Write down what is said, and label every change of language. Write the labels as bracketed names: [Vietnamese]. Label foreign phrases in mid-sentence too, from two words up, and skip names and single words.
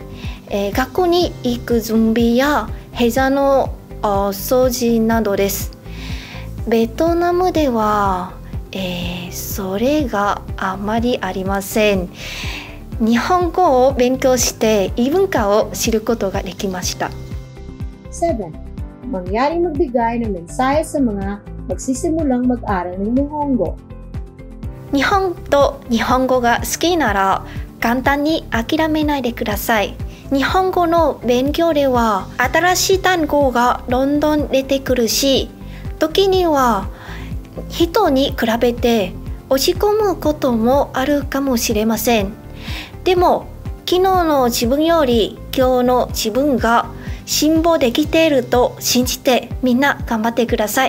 [Japanese] 学校に行く準備や部屋の掃除などです。ベトナムでは、それがあまりありません。日本語を勉強して異文化を知ることができました。 7. [Filipino] mangyaring magbigay ng mensahe sa mga magsisimulang mag-aral ng Nihongo. [Japanese] 日本と日本語が好きなら簡単に諦めないでください。日本語の勉強では新しい単語がどんどん出てくるし、時には人に比べて落ち込むこともあるかもしれません。でも昨日の自分より今日の自分が進歩できていると信じてみんな頑張ってください。